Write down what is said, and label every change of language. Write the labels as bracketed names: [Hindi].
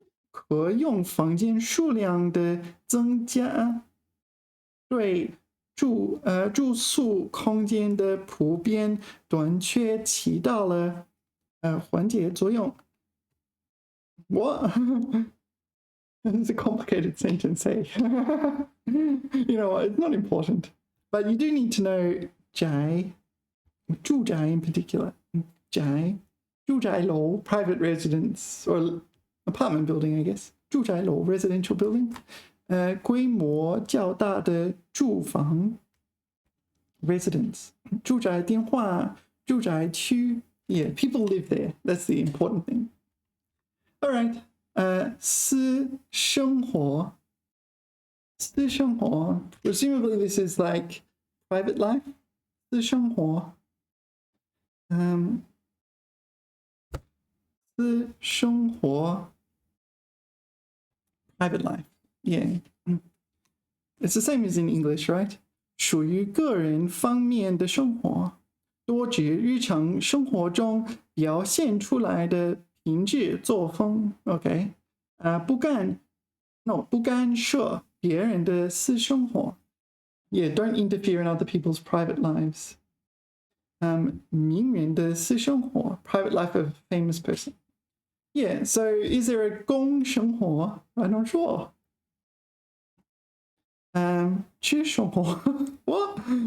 [Chinese] 可用房间数量的增加对住宿空间的普遍短缺起到了缓解作用。 [English] What? It's a complicated sentence, hey? You know what? It's not important. But you do need to know [Chinese] 宅, 住宅 [English] in particular. [Chinese] 宅, 住宅楼, [English] private residence, or apartment building, I guess. [Chinese] 住宅楼, [English] residential building. [Chinese] 规模较大的住房 [English] residence. [Chinese] 住宅电话, 住宅区. [English] Yeah, people live there. That's the important thing. All right. [Chinese] 私生活. 私生活. [English] Presumably this is like private life. [Chinese] 私生活. 私生活. [English] Private life. Yeah. It's the same as in English, right? [Chinese] 属于个人方面的生活，多指日常生活中表现出来的品质作风。 OK， 不干涉别人的私生活。 [English] Yeah, don't interfere in other people's private lives. [Chinese] 名人的私生活 [English] private life of a famous person. Yeah, so is there a [Chinese] 公生活? [English] I'm not sure. [Chinese] 私生活 [English] what?